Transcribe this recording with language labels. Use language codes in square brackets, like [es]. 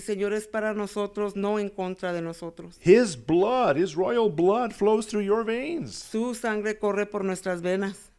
[es] Señor es para nosotros, no en contra de nosotros. [en] His blood, His royal blood flows through your veins. [es] Su sangre corre por nuestras venas.